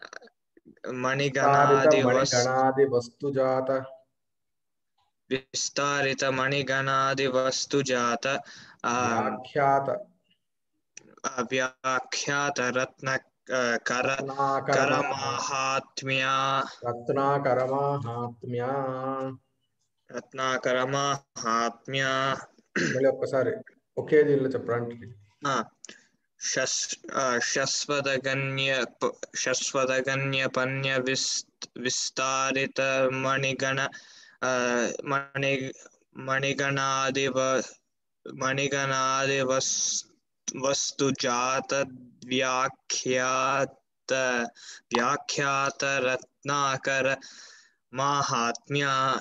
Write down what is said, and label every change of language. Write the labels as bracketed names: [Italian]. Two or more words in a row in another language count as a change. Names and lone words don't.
[Sanskrit] मणिगणादिवस्तुजात व्याख्यात रत्नाकरमाहात्म्या [Telugu] మళ్ళీ ఒక్కసారి ఒకే దీనిలో చెప్పడానికి [Sanskrit] शश्वदगण्यपण्य विस्तारित मणिगणादिवस्तुजात व्याख्यात रत्नाकर माहात्म्या